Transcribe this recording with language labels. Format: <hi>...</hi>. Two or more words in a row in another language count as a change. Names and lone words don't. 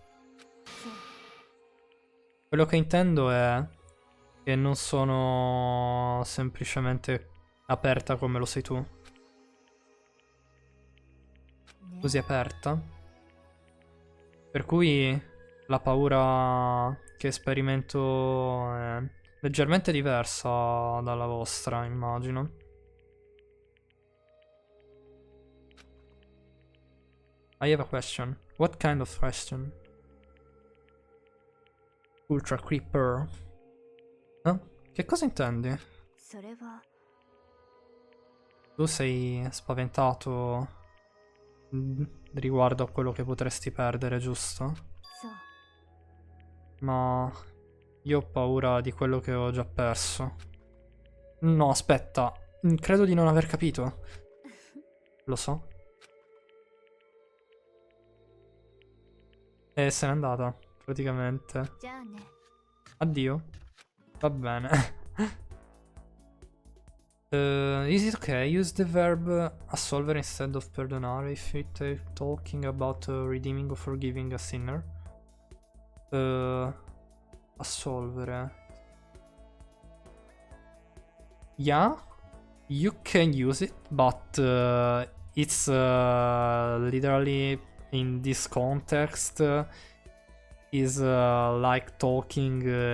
<it>Quello che intendo è che non sono semplicemente aperta come lo sei tu. Così aperta. Per cui La paura che sperimento è leggermente diversa dalla vostra, immagino.</it> <en>I have a question. What kind of question? Ultra Creeper.</en> <it>Che cosa intendi?</it> <ja>それは</ja> <it>Tu sei spaventato riguardo a quello che potresti perdere, giusto?</it> <ja>そう</ja> <it>Ma io ho paura di quello che ho già perso. No, aspetta. Credo di non aver capito. Lo so. E se n'è andata, praticamente.</it> <ja>じゃあね</ja> <it>Addio. Va bene.</it> <en>Is it okay? Use the verb assolvere instead of perdonare if it talking about redeeming or forgiving a sinner.</en> <it>Assolvere.</it> <en>Yeah, you can use it, but it's literally in this context is like talking</en>